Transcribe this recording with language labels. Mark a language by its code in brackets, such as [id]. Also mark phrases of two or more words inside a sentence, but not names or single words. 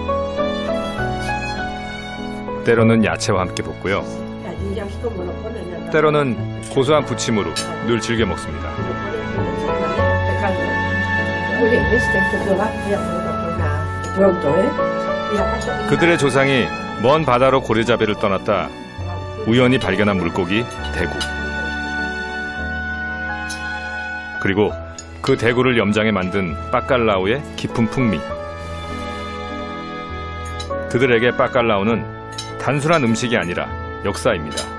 [ko] 때로는 야채와 함께 볶고요. [es] Allí ya ves cómo lo ponen en la... [ko] 때로는 고소한 부침으로 늘 즐겨 먹습니다. [es] Oye, que lo va a hacer pronto, ¿eh? Y la pasta... [ko] 그들의 조상이 먼 바다로 고래잡이를 떠났다 우연히 발견한 물고기 대구. 그리고 그 대구를 염장해 만든 빠깔라오의 깊은 풍미. 그들에게 빠깔라오는 단순한 음식이 아니라 역사입니다.